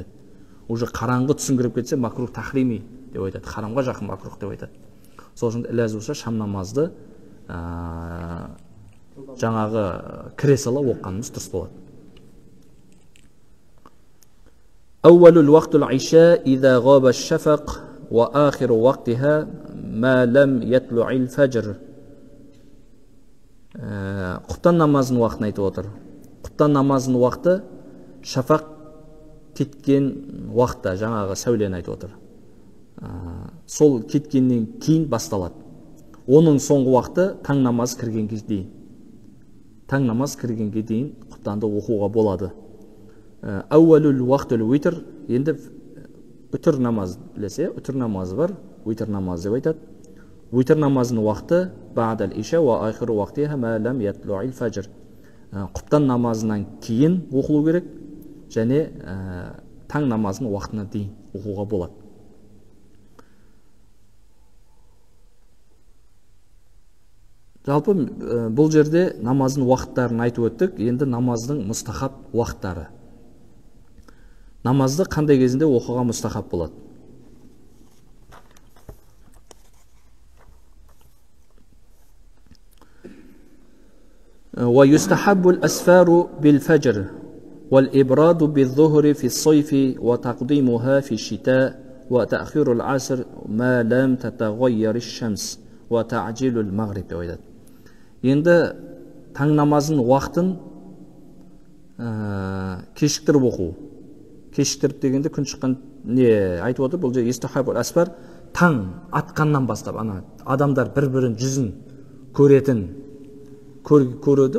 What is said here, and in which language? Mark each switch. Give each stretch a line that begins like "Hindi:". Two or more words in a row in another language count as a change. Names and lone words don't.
Kazakh: Уже қараңғы түсіңкіріп кетсе
Arabic: مكروه تحريمي
Kazakh: деп айтады, харамға жақын макрух деп айтады. Сол үшін іләз болса шам намазды жаңағы кіре сала оққанымыз дұрыс болады.
Arabic: أول وقت العشاء إذا غاب الشفق وآخر وقتها ما لم يطلع الفجر.
Kazakh: Құптан намазының уақытын айтып отыр. Құптан намазының уақыты шафақ кеткен уақытта, жаңағы сәулені айтып отыр. Сол кеткеннен кейін басталады. Оның соңғы уақыты таң намаз кіргенге дейін. Таң намаз кіргенге дейін құптанды оқуға болады.
Arabic: أول وقت الوتر,
Kazakh: енді үтір намаз білесе, үтір намазы бар, уитр намазы деп айтады. Уитр намазының уақыты
Arabic: بعد العشاء وآخر وقتها ما لم يطلع الفجر.
Kazakh: Құптан намазынан кейін оқылу керек және таң намазының уақытына дейін оқуға болады. Жалпы бұл жерде намаздың уақыттарын айтып өттік, енді намаздың мұстахаб уақыттары. Намазды қандай кезінде оқуға мұстахаб болады?
Arabic: ويستحب الأسفار بالفجر والإبراد بالظهر في الصيف وتقديمها في الشتاء وتأخير العصر ما لم تتغير الشمس وتعجيل المغرب.
Kazakh: Енді таң намазының уақытын кешіктіріп оқу. Кешіктіріп дегенде күн шыққан не айтып отыр? Бұл жерде
Arabic: استحباب الأسفار,
Kazakh: таң атқаннан бастап, адамдар бір-бірін жүзін көретін көреді.